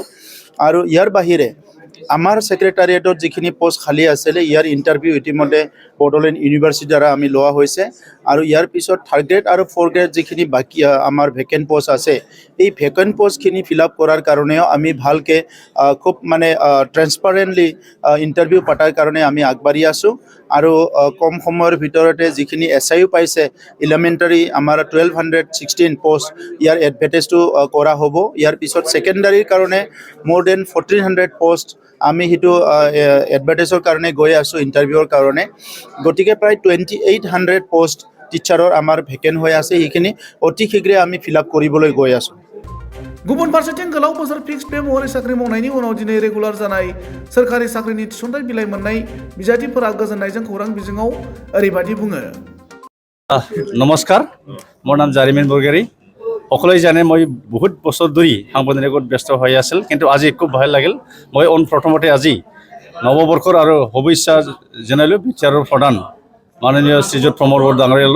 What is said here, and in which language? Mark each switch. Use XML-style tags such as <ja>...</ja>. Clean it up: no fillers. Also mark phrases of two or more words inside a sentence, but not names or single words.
<as>আৰু ইয়াৰ বাহিৰে আমাৰ ছেক্ৰেটাৰিয়েটত যিখিনি পোষ্ট খালী আছিলে ইয়াৰ ইণ্টাৰভিউ ইতিমধ্যে বড়োলেণ্ড ইউনিভাৰ্চিটিৰ দ্বাৰা আমি লোৱা হৈছে আৰু ইয়াৰ পিছত</as> <en>third grade</en> <as>আৰু</as> <en>fourth grade</en> <as>যিখিনি বাকী আমাৰ</as> <en>vacant post</en> <as>আছে এই ভেকেণ্ট পোষ্টখিনি</as> <en>fill up</en> <as>কৰাৰ কাৰণেও আমি ভালকৈ খুব মানে</as> <en>transparently interview</en> <as>পতাৰ কাৰণে আমি আগবাঢ়ি আছোঁ আৰু কম সময়ৰ ভিতৰতে যিখিনি SIU পাইছে এলিমেণ্টাৰী আমাৰ 1216 পোষ্ট ইয়াৰ এডভাৰটাইজটো কৰা হ'ব। ইয়াৰ পিছত ছেকেণ্ডাৰীৰ কাৰণে মোৰ দেন 1400 পোষ্ট আমি সেইটো এডভাৰটাইজৰ কাৰণে গৈ আছোঁ ইণ্টাৰভিউৰ কাৰণে। গতিকে প্ৰায় 2800 পোষ্ট টিচাৰৰ আমাৰ ভেকেণ্ট হৈ আছে, সেইখিনি অতি শীঘ্ৰে আমি</as> <en>fill up</en> <as>কৰিবলৈ গৈ আছোঁ।</as> <brx>गुबुन फारसेथिं गोलाव बोसोर</brx> <en>fix pay</en> <brx>महरै साख्रि मावनायनि उनाव दिनै रेगुलार जानाय सोरखारि साख्रिनि थिसनथाइ बिलाइ मोननाय बिजाथिफोरा गोजोननायजों खौरां बिजोङाव ओरैबायदि बुङो।</brx> <as>নমস্কাৰ, মোৰ নাম জাৰিমিন বৰগেৰী। সকলোৱে জানে মই বহুত বছৰ ধৰি সাংবাদিকত ব্যস্ত হৈ আছিল, কিন্তু আজি খুব ভাল লাগিল। মই প্ৰথমতে আজি নৱবৰ্ষৰ আৰু শুভেচ্ছা জনালোঁ BTRৰ প্ৰধান মাননীয় শ্ৰীযুত প্ৰমদ বৰ ডাঙৰীয়ালৈ।</as>